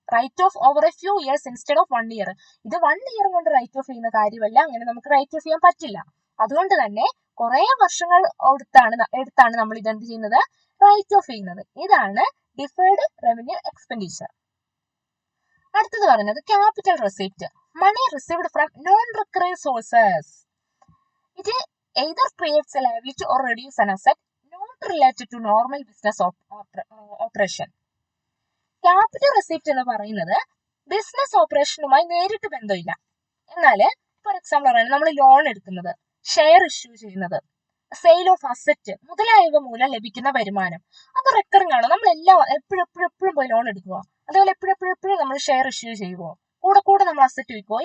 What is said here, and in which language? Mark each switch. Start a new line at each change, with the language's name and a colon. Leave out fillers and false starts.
English: Right off over a few years instead of 1 year.
Malayalam: ഇത് 1 year കൊണ്ട് right of ചെയ്യുന്ന കാര്യമല്ല, അങ്ങനെ നമുക്ക് റൈറ്റ് ഓഫ് ചെയ്യാൻ പറ്റില്ല. അതുകൊണ്ട് തന്നെ കുറെ വർഷങ്ങൾ എടുത്താണ് നമ്മൾ ഇതെന്ത് ചെയ്യുന്നത്? റൈറ്റ് ഓഫ് ചെയ്യുന്നത്. ഇതാണ് ഡിഫേർഡ് റവന്യൂ എക്സ്പെൻഡിച്ചർ. അടുത്തത് പറയുന്നത് capital receipt.
English: Money received from non-recurring sources. It either creates a liability or reduces an asset not related to normal business operation.
Malayalam: Capital receipt എന്ന് പറയുന്നത് ബിസിനസ് ഓപ്പറേഷനുമായി നേരിട്ട് ബന്ധമില്ല. എന്നാല് ഫോർ എക്സാമ്പിൾ പറയുന്നത് നമ്മൾ ലോൺ എടുക്കുന്നത്, ഷെയർ ഇഷ്യൂ ചെയ്യുന്നത്, സെയിൽ ഓഫ് അസറ്റ് മുതലായവ മൂലം ലഭിക്കുന്ന വരുമാനം അത് റെക്കറിംഗ് ആണ്. നമ്മൾ എപ്പോഴും പോയി ലോൺ എടുക്കുക, അതേപോലെ എപ്പോഴും നമ്മൾ ഷെയർ ഇഷ്യൂ ചെയ്യുമോ, കൂടെ നമ്മൾ അസറ്റ് വിൽക്കുമോ?